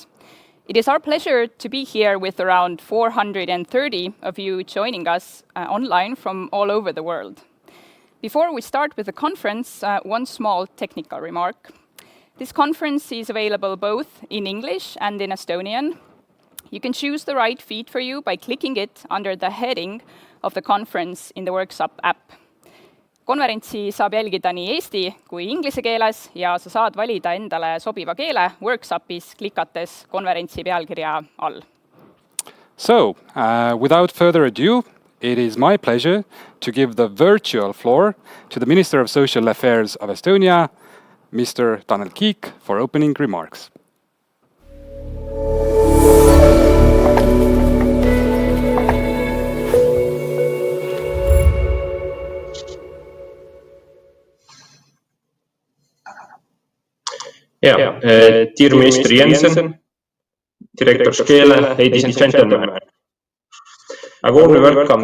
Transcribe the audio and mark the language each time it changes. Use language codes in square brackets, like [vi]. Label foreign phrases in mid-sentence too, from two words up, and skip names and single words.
[en] It is our pleasure to be here with around 430 of you joining us online from all over the world. Before we start with the conference, one small technical remark. This conference is available both in English and in Estonian. You can choose the right feed for you by clicking it under the heading of the conference in the Worksup app. [et] Konverentsi saab jälgida nii eesti kui inglise keeles ja sa saad valida endale sobiva keele Worksupis klikates konverentsi pealkirja all. [en] So, without further ado, it is my pleasure to give the virtual floor to the Minister of Social Affairs of Estonia, Mr. Tanel Kiik, for opening remarks. Dear Minister Jensen, Director Skele, ladies and gentlemen, I warmly welcome